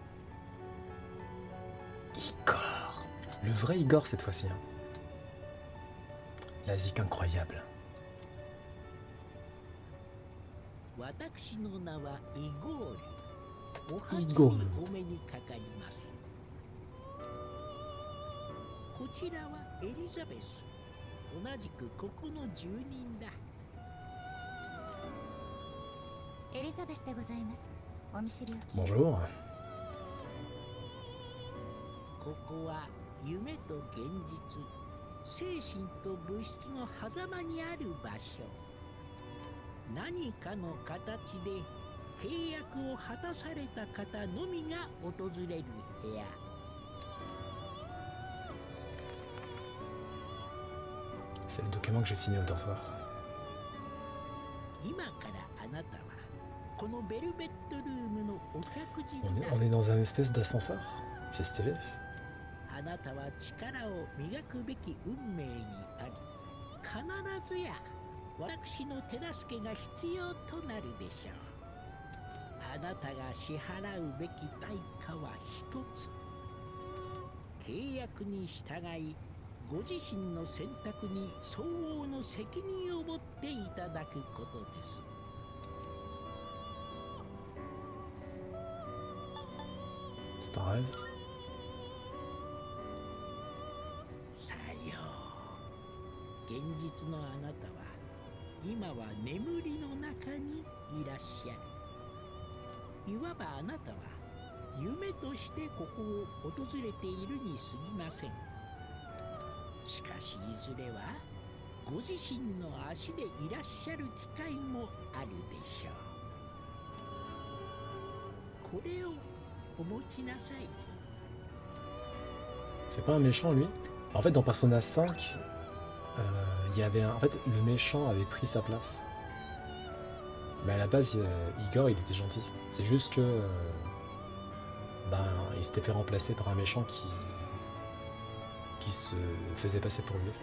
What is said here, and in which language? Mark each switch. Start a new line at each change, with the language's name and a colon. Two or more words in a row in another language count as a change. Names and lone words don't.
French: Igor. Le vrai Igor cette fois-ci. Hein. La zik incroyable.
Japanese: 私の名はイゴール。お初にお目にかかります。こちらはエリザベス。同じくここの住人だ。エリザベスでございます。お見知りおき。
French: Bonjour.
Japanese: ここは夢と現実、精神と物質の狭間にある場所。何かの形で契約を果たされた方のみが訪れる部屋。
French: C'est le document que j'ai signé au dortoir.
Japanese: 今からあなたはこのベルベットルームのお客人だ。
French: On est dans un espèce d'ascenseur. C'est stylé.
Japanese: あなたは力を磨くべき運命にあり、必ずや私の手助けが必要となるでしょう。あなたが支払うべき代価は一つ。契約に従い、ご自身の選択に相応の責任を持っていただくことです。
French: C'est un rêve.
Japanese: さよう。現実のあなたは今は眠りの中にいらっしゃる。いわばあなたは夢としてここを訪れているに過ぎません。しかしいずれはご自身の足でいらっしゃる機会もあるでしょう。これをお持ちなさい。
French: C'est pas un méchant lui. En fait dans Persona 5, il y avait en fait le méchant avait pris sa place. Mais à la base Igor il était gentil. C'est juste que il s'était fait remplacer par un méchant qui se faisait passer pour lui.